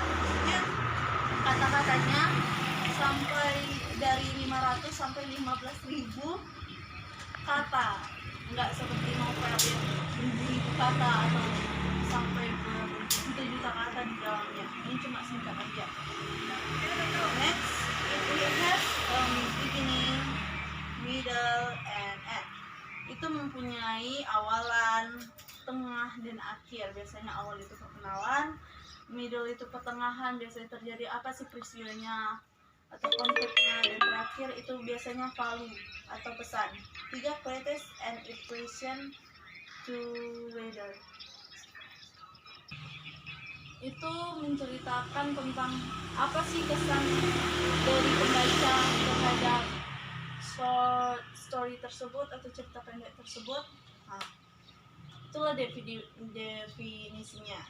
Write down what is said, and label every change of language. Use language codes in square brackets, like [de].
[id] Maksudnya kata-katanya sampai dari 500 sampai 15.000 kata, nggak seperti novel yang ribu kata atau sampai berjuta kata di dalamnya. Ini cuma singkat aja. [en] Next, we have beginning, middle, and end. [id] Itu mempunyai awalan, tengah, dan akhir. Biasanya awal itu perkenalan, middle itu pertengahan, biasanya terjadi apa sih peristiwanya atau konfliknya, dan terakhir itu biasanya value atau pesan. [en] 3, quotes and impression to reader. [id] Itu menceritakan tentang apa sih kesan dari pembaca terhadap short story tersebut atau cerita pendek tersebut. Nah, itulah definisinya.